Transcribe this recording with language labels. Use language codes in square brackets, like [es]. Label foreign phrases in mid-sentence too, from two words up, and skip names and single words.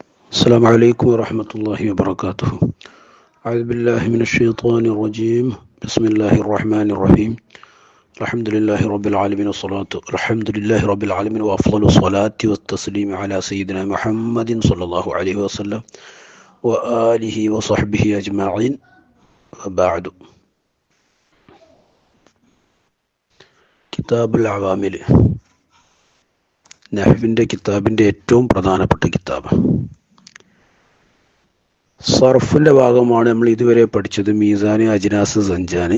[ar] السلام عليكم ورحمة الله وبركاته. أعوذ بالله من الشيطان الرجيم. بسم الله الرحمن الرحيم. الحمد لله رب العالمين وأفضل الصلاة والتسليم على سيدنا محمد صلى الله عليه وسلم وآله وصحبه أجمعين وبعد. [ml] കിതാബുൽ അവാമിൽ നഹ്വിൻ്റെ കിതാബിൻ്റെ ഏറ്റവും പ്രധാനപ്പെട്ട കിതാബ്. സർഫിൻ്റെ ഭാഗമാണ് നമ്മൾ ഇതുവരെ പഠിച്ചത്, മീസാന്, അജ്നാസ്, സഞ്ചാന്.